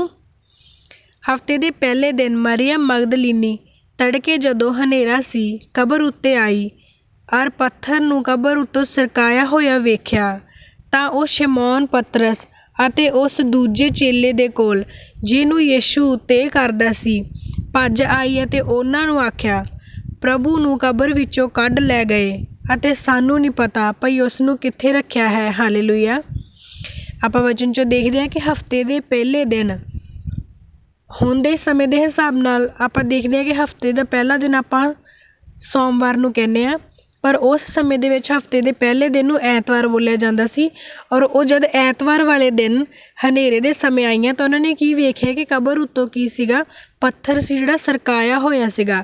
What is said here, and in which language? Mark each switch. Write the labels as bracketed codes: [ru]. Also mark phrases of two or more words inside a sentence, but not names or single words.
[pa] ਹਫ਼ਤੇ ਦੇ ਪਹਿਲੇ ਦਿਨ ਮਰੀਅਮ ਮਗਦਲੀਨੀ ਤੜਕੇ ਜਦੋਂ ਹਨੇਰਾ ਸੀ ਕਬਰ ਉੱਤੇ ਆਈ ਔਰ ਪੱਥਰ ਨੂੰ ਕਬਰ ਉੱਤੋਂ ਸਰਕਾਇਆ ਹੋਇਆ ਵੇਖਿਆ ਤਾਂ ਉਹ ਸ਼ਮਊਨ ਪਤਰਸ ਅਤੇ ਉਸ ਦੂਜੇ ਚੇਲੇ ਦੇ ਕੋਲ ਜਿਹਨੂੰ ਯਿਸੂ ਤੇ ਕਰਦਾ ਸੀ ਭੱਜ ਆਈ ਅਤੇ ਉਹਨਾਂ ਨੂੰ ਆਖਿਆ ਪ੍ਰਭੂ ਨੂੰ ਕਬਰ ਵਿੱਚੋਂ ਕੱਢ ਲੈ ਗਏ ਅਤੇ ਸਾਨੂੰ ਨਹੀਂ ਪਤਾ ਭਈ ਉਸ ਨੂੰ ਕਿੱਥੇ ਰੱਖਿਆ ਹੈ। ਹਲਲੂਯਾਹ। ਆਪਾਂ ਵਚਨ 'ਚੋਂ ਦੇਖਦੇ ਹਾਂ ਕਿ ਹਫ਼ਤੇ ਦੇ ਪਹਿਲੇ ਦਿਨ ਹੁਣ ਦੇ ਸਮੇਂ ਦੇ ਹਿਸਾਬ ਨਾਲ ਆਪਾਂ ਦੇਖਦੇ ਹਾਂ ਕਿ ਹਫਤੇ ਦਾ ਪਹਿਲਾ ਦਿਨ ਆਪਾਂ ਸੋਮਵਾਰ ਨੂੰ ਕਹਿੰਦੇ ਆ, ਪਰ ਉਸ ਸਮੇਂ ਦੇ ਵਿੱਚ ਹਫਤੇ ਦੇ ਪਹਿਲੇ ਦਿਨ ਨੂੰ ਐਤਵਾਰ ਬੋਲਿਆ ਜਾਂਦਾ ਸੀ। ਔਰ ਉਹ ਜਦ ਐਤਵਾਰ ਵਾਲੇ ਦਿਨ ਹਨੇਰੇ ਦੇ ਸਮੇਂ ਆਈਆਂ ਤਾਂ ਉਹਨਾਂ ਨੇ ਕੀ ਵੇਖਿਆ ਕਿ ਕਬਰ ਉੱਤੋਂ ਕੀ ਸੀਗਾ, ਪੱਥਰ ਸੀ ਜਿਹੜਾ ਸਰਕਾਇਆ ਹੋਇਆ ਸੀਗਾ।